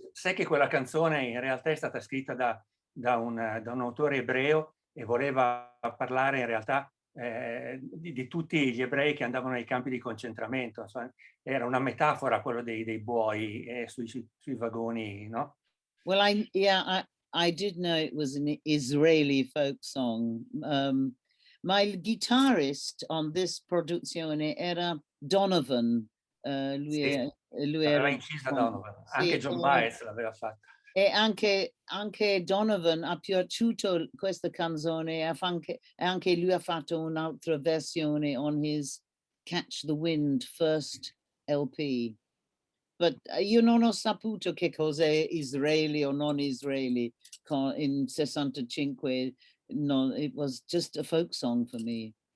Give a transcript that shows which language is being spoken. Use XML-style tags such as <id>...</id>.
<it>sai che quella canzone in realtà è stata scritta da un autore ebreo e voleva parlare in realtà di tutti gli ebrei che andavano nei campi di concentramento. Insomma, era una metafora quello dei buoi sui vagoni, no?</it> <en>Well, I did know it was an Israeli folk song. My guitarist on this</en> <it>produzione era</it> <en>Donovan.</en> <it>Sì, Lui l'aveva era incisa Donovan. sì, Anche John Baez l'aveva fatta. E anche Donovan ha piaciuto questa canzone, e anche lui ha fatto un'altra versione</it> <en>on his</en> <it>Catch the Wind first LP.</it> <en>But</en> <it>io non ho saputo che cos'è israeli o non israeli in 65.</it> <en>No, it was just a folk song for me.</en>